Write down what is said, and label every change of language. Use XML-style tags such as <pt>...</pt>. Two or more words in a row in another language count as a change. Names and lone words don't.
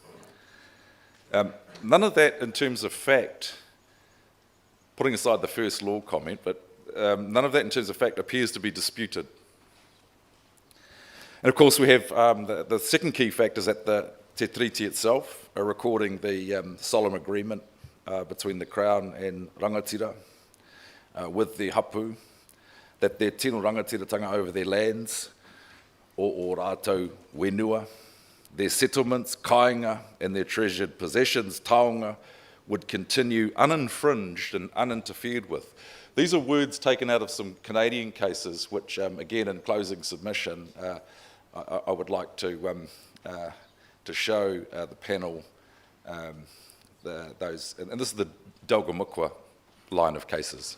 <en>None of that in terms of fact, putting aside the first law comment, but none of that in terms of fact appears to be disputed. And of course we have the second key fact is that the Te Tiriti itself, recording the solemn agreement between the Crown and Rangatira with the hapu, that their</en> <mi>tino rangatiratanga</mi> <en>over their lands,</en> <mi>o rātou wenua,</mi> <en>their settlements, kāinga, and their treasured possessions, taonga, would continue uninfringed and uninterfered with. These are words taken out of some Canadian cases, which, again, in closing submission, I would like to show the panel those, and this is the Dalgamukwa line of cases.</en>